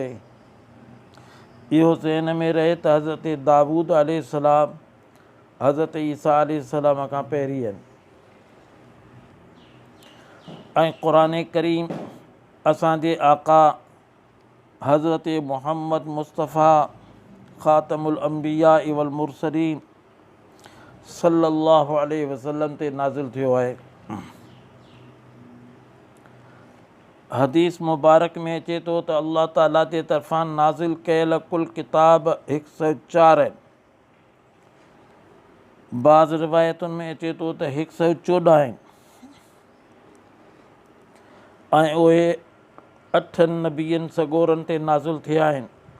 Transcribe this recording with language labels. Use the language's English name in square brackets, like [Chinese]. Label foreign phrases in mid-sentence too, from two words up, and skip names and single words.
[Sindhi] इहो ज़हन में रहे त हज़रत दाऊद अलैहिस्सलाम हज़रत ईसा अलैहिस्सलाम खां पहिरीं आहिनि। ऐं क़ुरान करीम असांजे आका हज़रत मुहम्मद मुस्तफ़ा [Arabic] خاتم الأنبياء والمرسلين صلى الله عليه وسلم [Sindhi] ते नाज़िल थियो आहे। हदीस मुबारक में अचे थो त अल्लाह ताला जे तरफ़ां नाज़िल कयल कुल किताब 104 आहिनि। बाज़ रिवायतुनि में अचे थो त 114 आहिनि ऐं उहे 8 नबियनि सगोरनि ते नाज़िल थिया आहिनि।